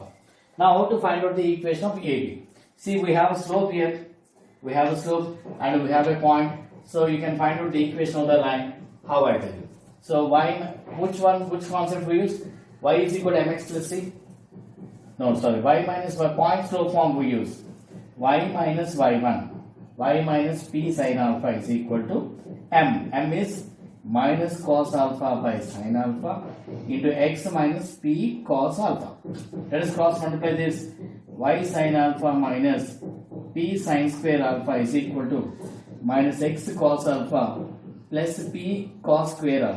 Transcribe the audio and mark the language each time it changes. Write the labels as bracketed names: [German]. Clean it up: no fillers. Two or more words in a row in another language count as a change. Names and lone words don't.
[English] Now how to find out the equation of AB? See, we have a slope here. We have a slope and we have a point. So you can find out the equation of the line. How I tell you? So which concept we use? Y is equal to mx plus c. No, sorry, y minus y, point slope form we use. Y minus y1. Y minus p sin alpha is equal to m. M is minus cos alpha by sin alpha into x minus p cos alpha. Let us cross multiply this. Y sin alpha minus p sin square alpha is equal to minus x cos alpha plus p cos square alpha.